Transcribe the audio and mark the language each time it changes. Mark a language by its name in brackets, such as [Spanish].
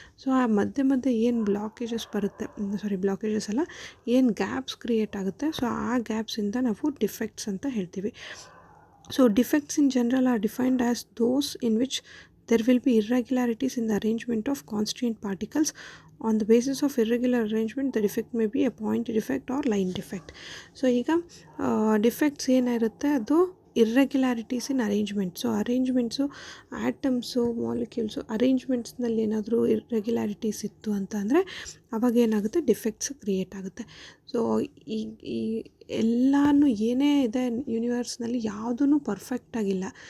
[Kannada] So ಆ ಮಧ್ಯೆ ಏನು ಬ್ಲಾಕೇಜಸ್ ಬರುತ್ತೆ, ಬ್ಲಾಕೇಜಸ್ ಅಲ್ಲ, ಏನು ಗ್ಯಾಪ್ಸ್ ಕ್ರಿಯೇಟ್ ಆಗುತ್ತೆ, ಸೊ ಆ ಗ್ಯಾಪ್ಸಿಂದ ನಾವು ಡಿಫೆಕ್ಟ್ಸ್ ಅಂತ ಹೇಳ್ತೀವಿ. [English] So defects in general are defined as those in which there will be irregularities in the arrangement of constituent particles. On the basis of irregular arrangement, the defect may be a point defect or line defect. [Kannada] So ಈಗ defects ಏನಿರುತ್ತೆ ಅದು [English] Irregularities in arrangement. [Kannada] So arrangements, atoms, molecules ಅರೇಂಜ್ಮೆಂಟ್ಸ್ನಲ್ಲಿ ಏನಾದರೂ irregularities ಇತ್ತು ಅಂತ ಅಂದರೆ ಅವಾಗ ಏನಾಗುತ್ತೆ, defects create ಆಗುತ್ತೆ. ಸೊ ಈ ಎಲ್ಲನೂ ಏನೇ ಇದೆ ಯೂನಿವರ್ಸ್ನಲ್ಲಿ ಯಾವುದೂ ಪರ್ಫೆಕ್ಟಾಗಿಲ್ಲ.